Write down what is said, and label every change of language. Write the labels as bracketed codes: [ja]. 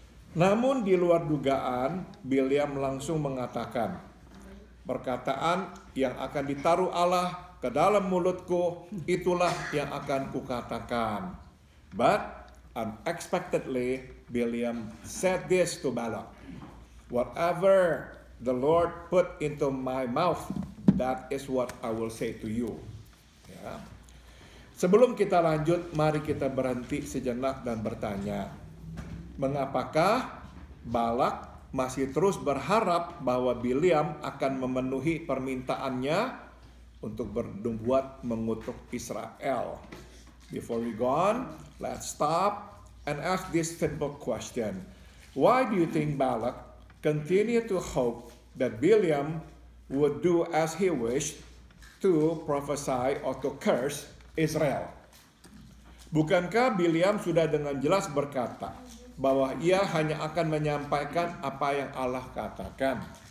[id] Namun di luar dugaan, Bileam langsung mengatakan, perkataan yang akan ditaruh Allah ke dalam mulutku, itulah yang akan kukatakan. [en] But unexpectedly, Bileam said this to Balak, whatever the Lord put into my mouth, that is what I will say to you. [id] Sebelum kita lanjut, mari kita berhenti sejenak dan bertanya, mengapakah Balak masih terus berharap bahwa Bileam akan memenuhi permintaannya untuk berbuat mengutuk Israel? [en] Before we go on, let's stop and ask this simple question. Why do you think Balak continued to hope that Bileam would do as he wished to prophesy or to curse Israel? [id] Bukankah Bileam sudah dengan jelas berkata bahwa ia hanya akan menyampaikan apa yang Allah katakan?